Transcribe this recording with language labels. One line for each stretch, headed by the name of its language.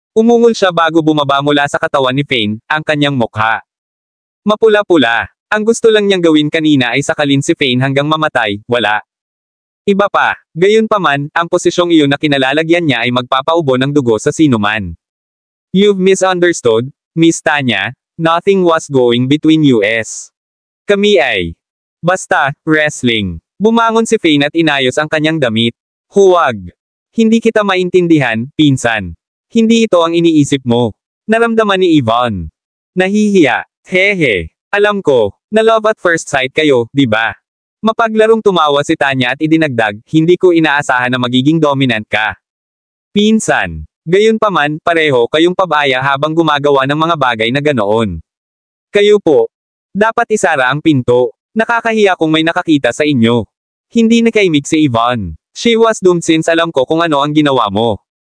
Filipino: Umungol siya bago bumaba mula sa katawan ni Fane, ang kanyang mukha. Mapula-pula. Ang gusto lang niyang gawin kanina ay sakalin si Fane hanggang mamatay, wala. Iba pa, gayunpaman, ang posisyong iyon na kinalalagyan niya ay magpapaubo ng dugo sa sinuman.
English: You've misunderstood, Miss Tanya, nothing was going between us.
Filipino: Kami ay basta, wrestling. Bumangon si Fane at inayos ang kanyang damit. Huwag. Hindi kita maintindihan, pinsan. Hindi ito ang iniisip mo. Naramdaman ni Yvonne. Nahihiya. Hehe. Alam ko, na love at first sight kayo, di ba? Mapaglarong tumawa si Tanya at idinagdag, hindi ko inaasahan na magiging dominant ka. Pinsan. Gayunpaman, pareho kayong pabaya habang gumagawa ng mga bagay na ganoon. Kayo po. Dapat isara ang pinto. Nakakahiya kung may nakakita sa inyo. Hindi nakaimik si Yvonne.
English: She was doomed since
Filipino: alam ko kung ano ang ginawa mo.